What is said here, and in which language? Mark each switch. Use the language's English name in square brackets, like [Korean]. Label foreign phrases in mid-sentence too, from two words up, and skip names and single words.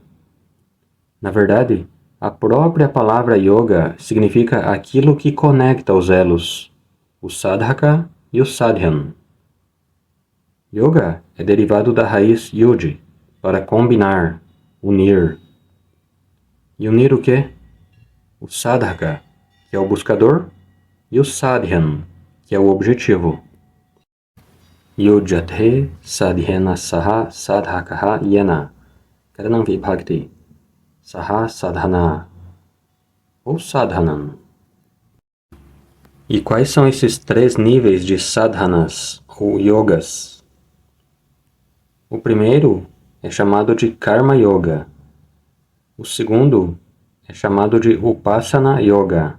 [Portuguese] Na verdade, a própria palavra yoga significa aquilo que conecta os elos, o sadhaka e o sadhyan. Yoga é derivado da raiz yud, para combinar, unir. E unir o quê? O sadhaka, que é o buscador, e o sadhyan, que é o objetivo. [Sanskrit] युज्यते साध्येन सह साधकः येन करणम् विभक्ति सह साधन ou sadhanan. [Portuguese] E quais são esses 3 níveis de sadhanas ou yogas? O primeiro é chamado de [Sanskrit] कर्म योग. [Portuguese] O segundo é chamado de [Sanskrit] उपासना योग.